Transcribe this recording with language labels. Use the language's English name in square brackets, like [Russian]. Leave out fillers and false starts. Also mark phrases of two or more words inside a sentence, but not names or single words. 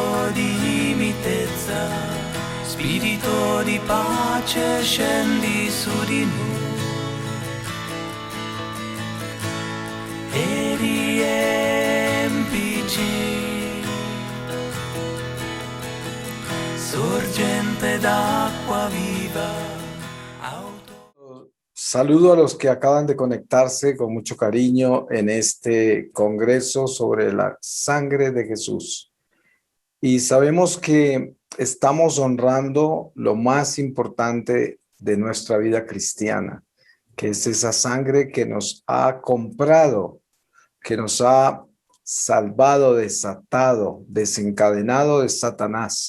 [Italian] di mitezza, Spirito di pace scendi su di noi e riempici, sorgente d'acqua viva. [Spanish] Saludo a los que acaban de conectarse con mucho cariño en este congreso sobre la sangre de Jesús. Y sabemos que estamos honrando lo más importante de nuestra vida cristiana, que es esa sangre que nos ha comprado, que nos ha salvado, desatado, desencadenado de Satanás.